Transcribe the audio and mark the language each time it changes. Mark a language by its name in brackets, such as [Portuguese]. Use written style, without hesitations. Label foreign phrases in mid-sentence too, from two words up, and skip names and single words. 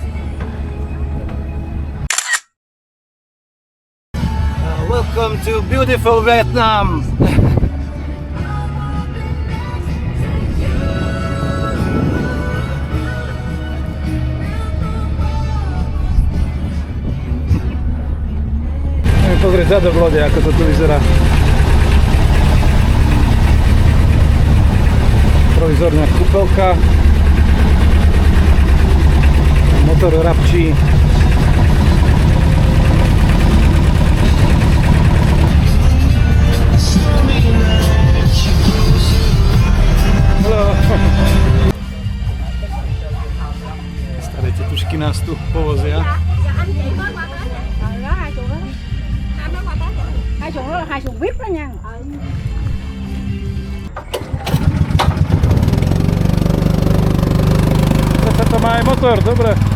[English] Welcome to beautiful Vietnam! [Slovak] Ideme pozrieť zadok lode, ako to tu vyzerá. Provizorná kúpelka. Motor rabčí. Staré tetušky nás tu povozia. [Vietnamese] Hai xuồng đó là 2 xuồng VIP đó nha. [Slovak] To má aj motor, dobre.